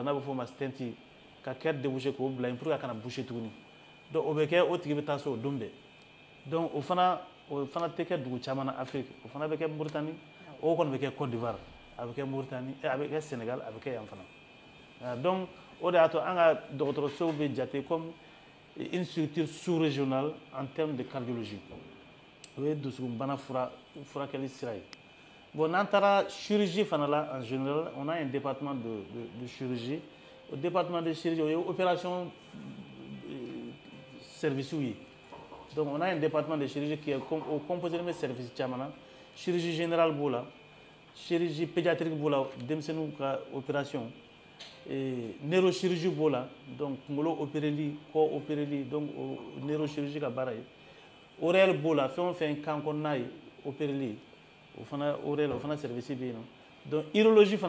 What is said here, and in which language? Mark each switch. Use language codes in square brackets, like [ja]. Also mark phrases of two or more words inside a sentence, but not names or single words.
[bm] n'a bɛ fɔ o ma stent ka kɛra déboucher k'o bila yen pour que a kana boucher tuguni donc o bɛ kɛ o tigi bɛ taa so o don bɛɛ donc o fana tɛ kɛ dugu caman na Afrique o fana bɛ kɛ Mauritanie o kɔni bɛ kɛ Côte d'Ivoire a bɛ kɛ Mauritanie a bɛ kɛ Sénégal a bɛ kɛ yan fana donc o de y'a to an ka dɔgɔtɔrɔsow bɛ jate [fr] comme une structure sous-régionale en termes de cardiologie [bm] o ye dusukunbana furakɛli sira ye bon n'an taara chirurgie fana la [fr] en général on a un département de chirurgie [bm] au département de chirurgie o ye opération services ye [fr] donc on a un département de chirurgie qui est composé de services [bm] caman na [fr] chirurgie générale [bm] b'o la [fr] chirurgie pédiatrique [bm] b'o la denmisɛnninw ka opération neurochirurgie b'o la donc kunkolo opéreli kɔ opéreli donc neurochirurgie ka baara ye oreille b'o la fɛn o fɛn kan kɔnɔna ye opéreli o fana oreille o fana service bɛ yen nɔ donc urologie fana